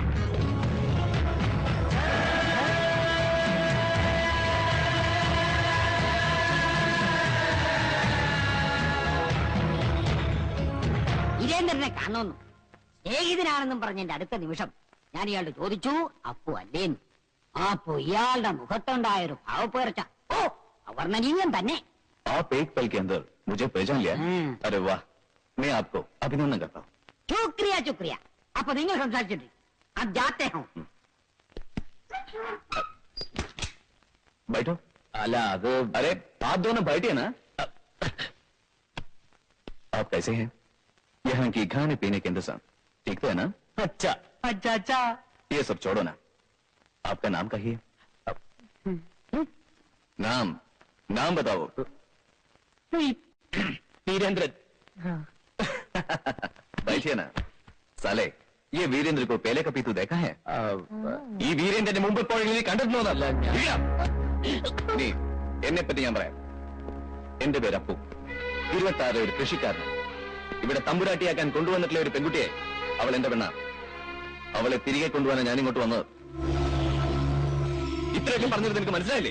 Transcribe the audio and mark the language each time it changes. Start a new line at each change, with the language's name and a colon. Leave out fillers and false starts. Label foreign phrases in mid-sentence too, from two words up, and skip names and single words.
Malayalam: വീരേന്ദ്രനെ കാണുന്നു. സ്നേഹിതനാണെന്നും പറഞ്ഞ എന്റെ അടുത്ത നിമിഷം ഞാൻ ഇയാളോട് ചോദിച്ചു, അപ്പു അല്ലേന്ന്. അപ്പോ ഇയാളുടെ മുഖത്തുണ്ടായൊരു ഭാവപ്പേർച്ച അവർണ്ണനീയം തന്നെ.
Hindi: आप एक पल के अंदर मुझे पहचान लिया? अरे वाह, मैं आपको अभिनंदन करता हूँ. शुक्रिया शुक्रिया.
Malayalam: അപ്പൊ നിങ്ങൾ സംസാരിച്ചിട്ട് അത്
Hindi: जाते हो. बैठो। अला अरे आप दोनों बैठिए ना। आप कैसे हैं? यहाँ की खाने पीने के इंतजाम ठीक तो है ना? अच्छा अच्छा अच्छा। ये सब छोड़ो ना, आपका नाम कहिए। नाम नाम बताओ। वीरेंद्रन। बैठिए ना। साले, ये वीरेंद्र को पहले कभी तू देखा है?
Malayalam: ഈ വീരേന്ദ്രന്റെ മുമ്പ് എപ്പോഴെങ്കിലും നീ കണ്ടിട്ടുണ്ടോന്നല്ല. നീ എന്നെ പറ്റി ഞാൻ പറയാം. എന്റെ പേര് അപ്പു. 26 ഒരു കൃഷിക്കാരൻ. ഇവിടെ തമ്പുരാട്ടിയാക്കാൻ കൊണ്ടുവന്നിട്ടുള്ള ഒരു പെൺകുട്ടിയെ, അവൾ എന്റെ പെണ്ണ. അവളെ തിരികെ കൊണ്ടുപോകാൻ ഞാൻ ഇങ്ങോട്ട് വന്നത്. ഇത്രയൊക്കെ പറഞ്ഞത് നിനക്ക് മനസ്സിലായില്ലേ?